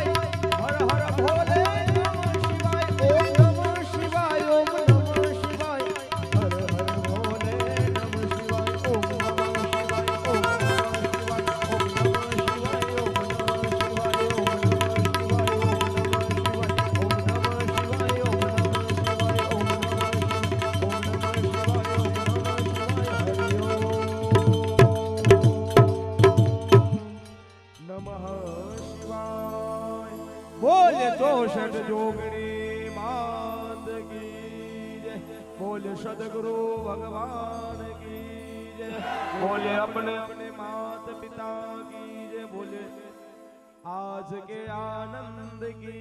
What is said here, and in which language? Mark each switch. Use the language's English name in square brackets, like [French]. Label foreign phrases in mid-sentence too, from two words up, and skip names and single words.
[Sanskrit] हर हर भोले नमः शिवाय ओम नमः शिवाय ओम नमः शिवाय हर हर भोले नमः शिवाय ओम नमः शिवाय ओम नमः शिवाय ओम नमः शिवाय ओम नमः शिवाय ओम नमः शिवाय ओम नमः [Hindi] नमः शिवाय बोले तो षट जोगणी मात की जय बोले सदगुरु भगवान की जय बोले अपने अपने मात पिता की जय बोले आज के आनंद की